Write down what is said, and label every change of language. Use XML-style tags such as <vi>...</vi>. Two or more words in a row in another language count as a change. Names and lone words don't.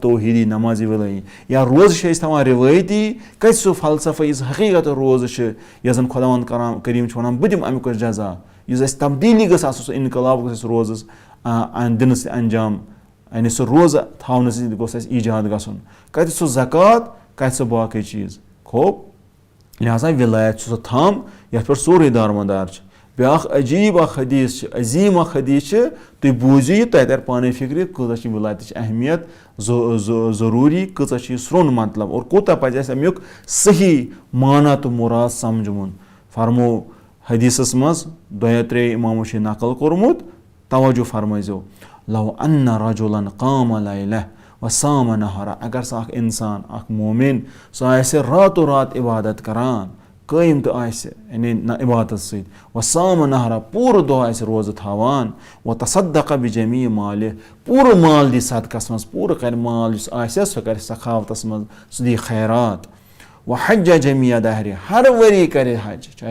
<ks>توحیٖدی نمازِ ولٲیی یا روزٕ چھِ أسۍ تھاوان رِوٲیتی کتہِ سُہ فلسفہ یُس حقیٖقت روزٕ چھِ یۄس زن خۄداوند کریٖم چھُ ونان بہٕ دِمہٕ امیُک جزا یُس اَسہِ تبدیٖلی گٔژھ آسُن سُہ انقلاب گوٚژھ اَسہِ روزس دِنہٕ سۭتۍ انجام یعنی سُہ روزٕ تھاونہٕ سۭتۍ گوٚژھ اَسہِ ایجاد گژھُن کتہِ سُہ زکات کتہِ سُہ باقٕے چیٖز خوب لہٰذا ولایت چھُ سُہ تھم یتھ پٮ۪ٹھ سورُے دارمدار چھُ بیاکھ عجیٖب اکھ حدیٖث چھِ عظیٖم اکھ حدیٖث چھِ تُہۍ بوٗزِو یہِ تۄہہِ ترِ پانے فِکرِ کۭژاہ چھِ ولایتٕچ اہمیت ضروٗری کۭژاہ چھِ یہِ سرٛوٚن مطلب اور کوٗتاہ پزِ اَسہِ امیُک صحیح معنا تہٕ مُراد سمجھُن فرمو حدیٖثس منٛز 2-3 اِمامو چھُ یہِ نقل کوٚرمُت توجہ فرمٲیزیو</ks> <ar>لو انَّ رجُلن قام لیلہ وصام نہارا</ar> <ks>اگر سُہ اکھ انسان اکھ مومِن سُہ آسہِ راتو رات عبادت کران قٲیِم تہٕ آسہِ یعنی عبادت سۭتۍ</ks> <ar>وصام نہارا</ar> <ks>پوٗرٕ دۄہ آسہِ روزٕ تھاوان</ks> <ar>وتصدق بجمیٖع مالہِ</ar> <ks>پوٗرٕ مال دی صدقس منٛز پوٗرٕ کرِ مال یُس آسٮ۪س سُہ کرِ سخاوتس منٛز سُہ دی خیرات</ks> <ar>وحجہ جمیٖع دہرِ</ar> <ks>ہر ؤری کرِ حج چاہے</ks>